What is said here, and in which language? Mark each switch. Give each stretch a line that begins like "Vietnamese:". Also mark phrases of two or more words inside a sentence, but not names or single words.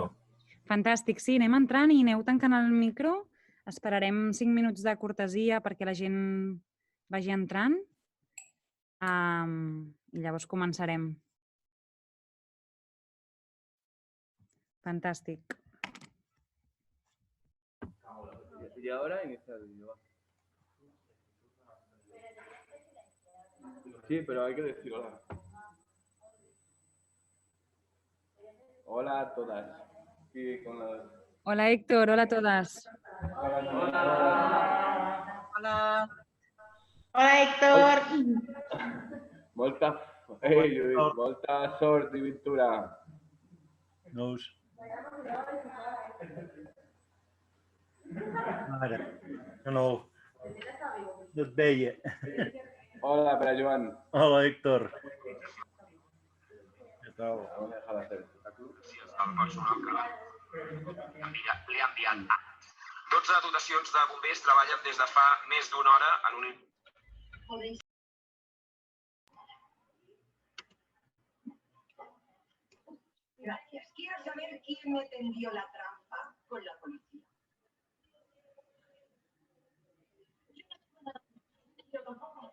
Catalan: Fantàstic, sí, anem entrant i aneu tancant el micro. Esperarem 5 minuts de cortesia perquè la gent vagi entrant. I llavors començarem. Fantàstic.
Spanish: Y ahora inicia el vídeo. Sí, pero hay que decir hola. Hola a todas. Sí, con las... Hola, Héctor. Hola a todas. Hola. Hola. Hola, Héctor.
Catalan: Molta... Ei, Lluís, molta sort i ventura. Nous. Mare, que no et veia. Hola, Pere Joan. Hola, Héctor. Què tal?
Spanish: Vamos a dejar de hacer espectáculo.
Catalan: Sí, el personal que li ha enviat. 12 dotacions de bombers treballen des de fa més d'una hora en un...
Spanish: Gracias. Quiero saber quién me tendió la trampa con la policía. Yo tampoco.